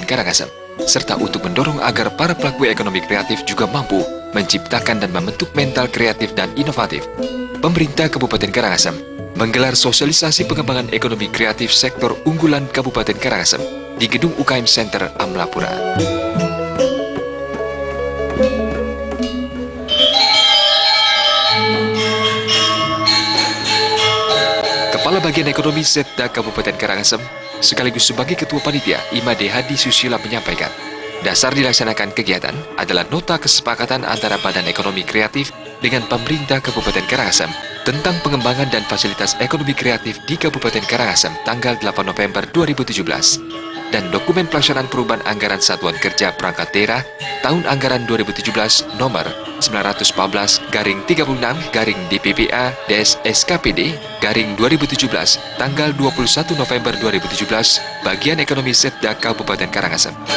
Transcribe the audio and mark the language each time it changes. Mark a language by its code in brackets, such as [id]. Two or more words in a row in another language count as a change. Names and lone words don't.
[id] Karangasem, serta untuk mendorong agar para pelaku ekonomi kreatif juga mampu menciptakan dan membentuk mental kreatif dan inovatif, pemerintah Kabupaten Karangasem menggelar sosialisasi pengembangan ekonomi kreatif sektor unggulan Kabupaten Karangasem di Gedung UKM Center Amlapura. Kepala Bagian Ekonomi Setda Kabupaten Karangasem, sekaligus sebagai Ketua Panitia, Imade Hadi Susila menyampaikan, dasar dilaksanakan kegiatan adalah nota kesepakatan antara Badan Ekonomi Kreatif dengan pemerintah Kabupaten Karangasem tentang pengembangan dan fasilitas ekonomi kreatif di Kabupaten Karangasem tanggal 8 November 2017 dan dokumen pelaksanaan perubahan anggaran Satuan Kerja Perangkat Daerah tahun anggaran 2017 nomor 914-DPPA-SKPD-2017 tanggal 21 November 2017 Bagian Ekonomi Setda Kabupaten Karangasem.